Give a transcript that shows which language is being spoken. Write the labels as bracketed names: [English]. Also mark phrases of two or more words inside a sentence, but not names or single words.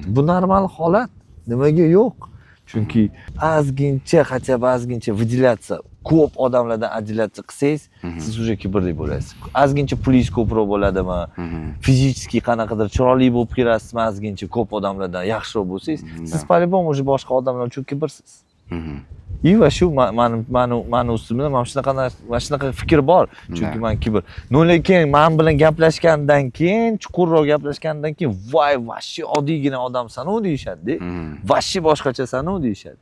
[Uzbek] Bu normal holat. Nimaga yo'q? Chunki ozgincha выделяться, ko'p odamlardan ajratsa qilsangiz, siz уже kibrli bo'lasiz. Ozgincha pulingiz ko'proq bo'ladimi? Fizически qanaqadir chiroyli bo'lib kirasizmi? Ozgincha ko'p odamlardan yaxshiroq bo'lsangiz, siz [Russian] по-любому уже [Uzbek] boshqa odamlar uchun kibrsiz. Va shu mani ustimda mana shunaqa fikr bor, chunki men kibr. Lekin men bilan gaplashgandan keyin, chuqurroq gaplashgandan keyin, voy, vashi oddiygina odamsan-ku deyishadi-da. Vashi boshqachasan-ku deyishadi.